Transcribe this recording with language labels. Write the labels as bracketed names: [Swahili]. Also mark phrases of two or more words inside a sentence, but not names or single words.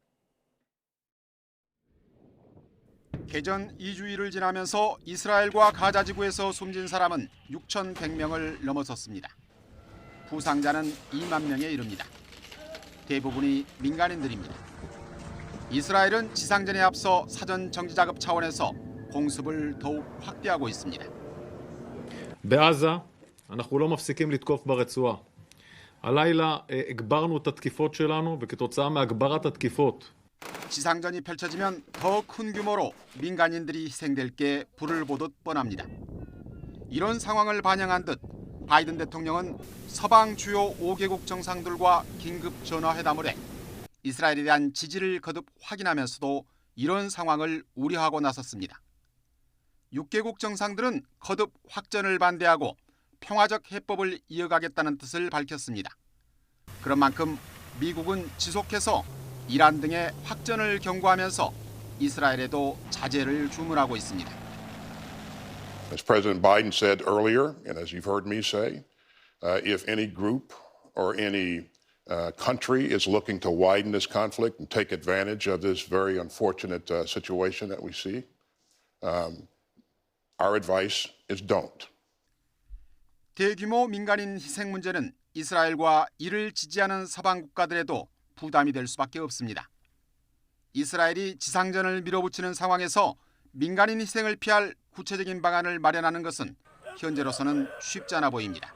[Korean] 개전 2주일을 지나면서 이스라엘과 가자지구에서 숨진 사람은 6,100명을 넘어섰습니다. 부상자는 2만 명에 이릅니다. 대부분이 민간인들입니다. 이스라엘은 지상전에 앞서 사전 정지 작업 차원에서 공습을 더욱 확대하고 있습니다. [Hebrew] בעזה אנחנו לא מפסיקים לתקוף ברצועה. הלילה הגברנו את התקיפות שלנו וכתוצאה מהגברת התקיפות [Korean] 지상전이 펼쳐지면 더 큰 규모로 민간인들이 희생될 게 불을 보듯 뻔합니다. 이런 상황을 반영한 듯 바이든 대통령은 서방 주요 5개국 정상들과 긴급 전화회담을 해 이스라엘에 대한 지지를 거듭 확인하면서도 이런 상황을 우려하고 나섰습니다. 6개국 정상들은 거듭 확전을 반대하고 평화적 해법을 이어가겠다는 뜻을 밝혔습니다. 그런 만큼 미국은 지속해서 이란 등의 확전을 경고하면서 이스라엘에도 자제를 주문하고 있습니다. [English] As President Biden said earlier, and as you've heard me say, if any group or any country is looking to widen this conflict and take advantage of this very unfortunate situation that we see, our advice is don't. [Korean] 대규모 민간인 희생 문제는 이스라엘과 이를 지지하는 서방 국가들에도 부담이 될 수밖에 없습니다. 이스라엘이 지상전을 밀어붙이는 상황에서 민간인 희생을 피할 구체적인 방안을 마련하는 것은 현재로서는 쉽지 않아 보입니다.